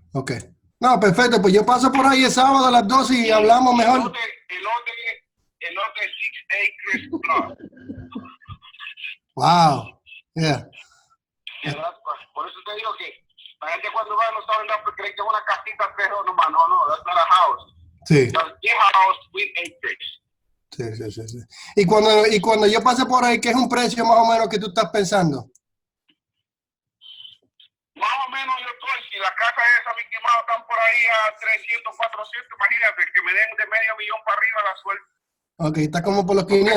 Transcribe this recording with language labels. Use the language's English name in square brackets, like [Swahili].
[Spanish] Ok. No, perfecto, pues yo paso por ahí el sábado a las 12 y hablamos mejor. El lote es not de 6 acres plus. [English] Wow. Yeah. [Spanish] Por eso te digo que la gente cuando va no sabe nada porque cree que es una casita 3 nomás. [English] No, that's not a house. [Spanish] Sí. [English] That's a house with acres. [Spanish] Sí. Y cuando yo pase por ahí, ¿qué es un precio más o menos que tú estás pensando? Más o menos yo estoy, si la casa esa, Mickey Mouse, están por ahí a 300, 400, imagínate, que me den de $500,000 para arriba la suerte. Ok, está como por los 500.